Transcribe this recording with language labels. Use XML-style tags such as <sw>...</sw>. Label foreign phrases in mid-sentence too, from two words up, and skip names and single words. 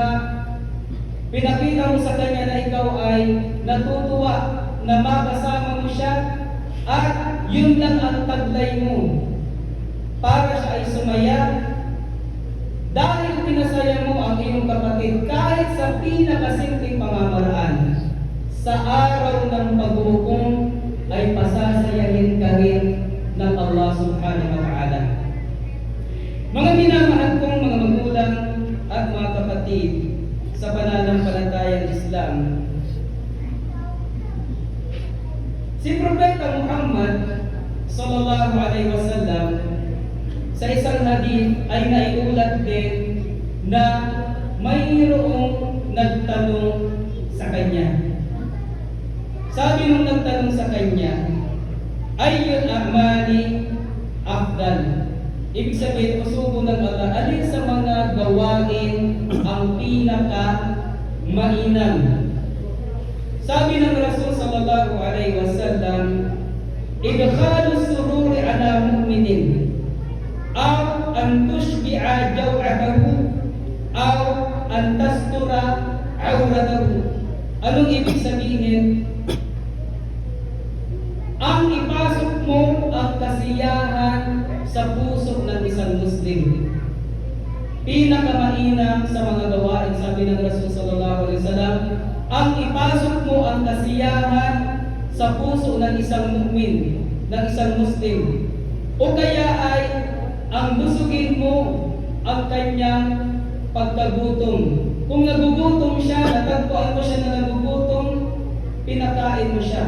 <tl>pinakita mo sa kanya na ikaw ay natutuwa na makasama mo siya, at yun lang ang taglay mo para siya ay sumaya, dahil pinasaya mo ang iyong kapatid kahit sa pinakasimpleng pamamaraan, sa araw ng paghuhukom ay pasasayahin ka rin ng Allah</tl> <ar>سبحانه وتعالى.</ar> <tl>Mga minamahal kong mga magulang at mga kapatid sa pananampalatayang Islam, si Propeta Muhammad</tl> <ar>صلى الله عليه وسلم</ar> <tl>sa isang hadith ay naiulat din na mayroong nagtanong sa kanya. Sabi nung nagtanong sa kanya,</tl> <ar>أي الأعمال أفضل?</ar> <tl>Ibig sabihin, usubo ng Allah, alin sa mga gawain ang pinaka mainam? Sabi ng</tl> <ar>رسول صلى الله عليه وسلم إدخال السرور على المؤمن أو أن تشبع جوعته أو أن تستر عورته.</ar> <tl>Anong ibig sabihin? Ang ipasok mo ang kasiyahan sa puso ng isang Muslim. Pinakamainam sa mga gawain, sabi ng</tl> <ar>رسول صلى الله عليه وسلم,</ar> <tl>ang ipasok mo ang kasiyahan sa puso ng isang mu'min, ng isang Muslim. O kaya ay ang busugin mo ang kanyang pagkagutom. Kung nagugutom siya, natagpuan mo siya na nagugutom, pinakain mo siya.</tl>